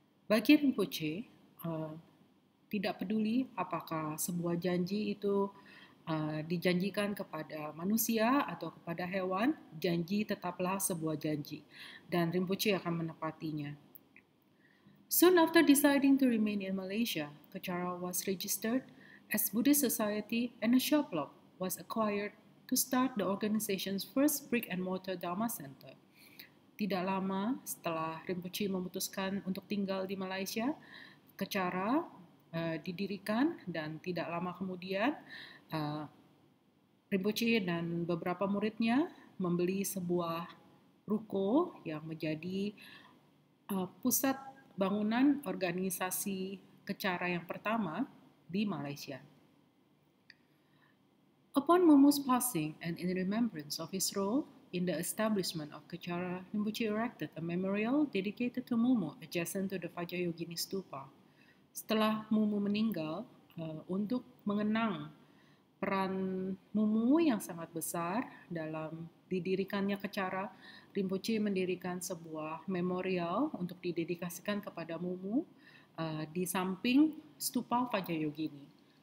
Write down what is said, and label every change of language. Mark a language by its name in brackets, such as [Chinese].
[Indonesian] Bagi Rinpoche, tidak peduli apakah sebuah janji itu dijanjikan kepada manusia atau kepada hewan, janji tetaplah sebuah janji, dan Rinpoche akan menepatinya. [English] Soon after deciding to remain in Malaysia, Kecara was registered as Buddhist Society, and a shop lot was acquired to start the organization's first brick-and-mortar Dharma Center. [Indonesian] Tidak lama setelah Rinpoche memutuskan untuk tinggal di Malaysia, Kecara didirikan, dan tidak lama kemudian Rinpoche dan beberapa muridnya membeli sebuah ruko yang menjadi pusat bangunan organisasi Kecara yang pertama di Malaysia. [English] Upon Mumu's passing, and in remembrance of his role in the establishment of Kecara, Rinpoche erected a memorial dedicated to Mumu adjacent to the Vajrayogini Stupa. [Indonesian] Setelah Mumu meninggal, untuk mengenang peran Mumu yang sangat besar dalam didirikannya Kecara, Rinpoche mendirikan sebuah memorial untuk didedikasikan kepada Mumu di samping stupa Vajrayogini.